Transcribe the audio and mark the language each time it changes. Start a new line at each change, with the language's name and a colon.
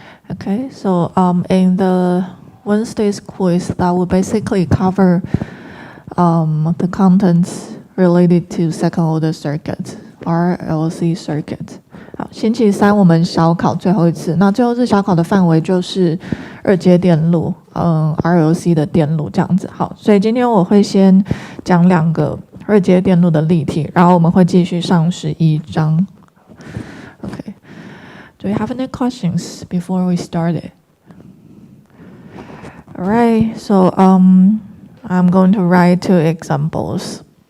English: Okay, so in the Wednesday's quiz that will basically cover the contents related to second order circuit, RLC circuit.
Chinese: 好，星期三我们小考最后一次，那最后一次小考的范围就是二阶电路，RLC 的电路这样子。好，所以今天我会先讲2个二阶电路的例题，然后我们会继续上11章。
English: Okay. Do you have any questions before we start it? All right, so I'm going to write 2 examples.